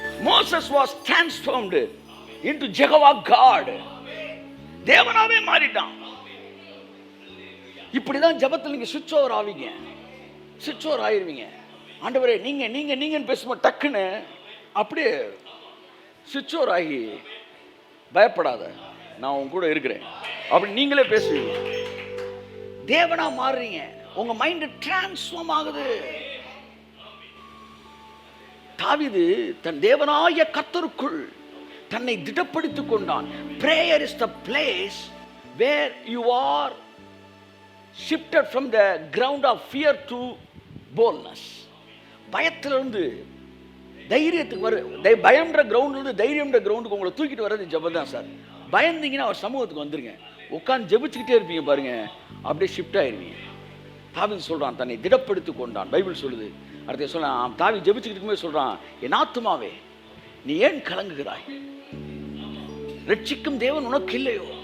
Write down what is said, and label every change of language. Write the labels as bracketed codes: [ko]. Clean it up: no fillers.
[en] Moses was transformed into Jehovah God. [ta] தேவனாவே மாறிட்டான். இப்படிதான் ஜெபத்தில் நீங்க சுவிட்ச் ஓவர் ஆவீங்க, சுவிட்ச் ஓவர் ஆயிருவீங்க. ஆண்டவரே நீங்க நீங்க நீங்கன்னு பேசும்போது டக்குன்னு அப்படியே சுவிட்ச் ஓவர் ஆகி, பயப்படாத நான் உன் கூட இருக்கிறேன் அப்படி நீங்களே பேசுவீங்க. தேவனா மாறுறீங்க, உங்க மைண்ட் டிரான்ஸ்ஃபார்ம் ஆகுது. தாவீது தன் தேவனாய கர்த்தருக்குள் தன்னை திடப்படுத்திக் கொண்டான். [en] Prayer is the place where you are shifted from the ground of fear to boldness. [ta] பயத்திலிருந்து தைரியத்துக்கு பயம்ன்ற கிரவுண்ட்லேருந்து தைரியம்ன்ற கிரவுண்டுக்கு உங்களை தூக்கிட்டு வர்றது ஜெபம் தான் சார். பயந்தீங்கன்னா அவர் சமூகத்துக்கு வந்துருங்க, உட்காந்து ஜெபிச்சுக்கிட்டே இருப்பீங்க பாருங்க, அப்படியே ஷிஃப்ட் ஆயிருவீங்க. தாவீது சொல்றான், தன்னை திடப்படுத்தி கொண்டான். பைபிள் சொல்லுது. அடுத்து சொல்றான், தாவீது ஜெபிச்சுக்கிட்டு இருக்கும்போது சொல்றான், என் ஆத்துமாவே நீ ஏன் கலங்குகிறாய், ரட்சிக்கும் தேவன் உனக்கு இல்லையோ.